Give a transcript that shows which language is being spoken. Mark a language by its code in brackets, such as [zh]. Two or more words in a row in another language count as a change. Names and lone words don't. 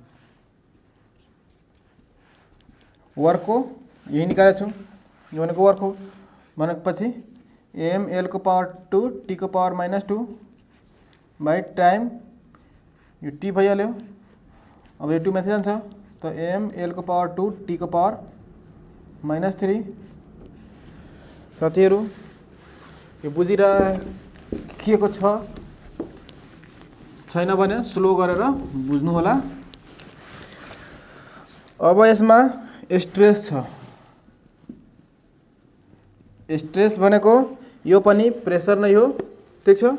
[ne] वर्क को यही निकाले छु यो भनेको वर्क हो भनेपछि एम एल को पावर 2 टी को पावर माइनस 2 [en] by time [ne] यो टी भइहाल्यो। अब यो 2 माथि जान्छ तो एम एल को पावर 2 टी को पावर माइनस 3। साथीहरु यो बुझिरहेको छ छैन भने स्लो गरेर बुझ्नु होला। अब यसमा स्ट्रेस छ। स्ट्रेस भनेको यो पनि प्रेसर नै हो, ठीक छ।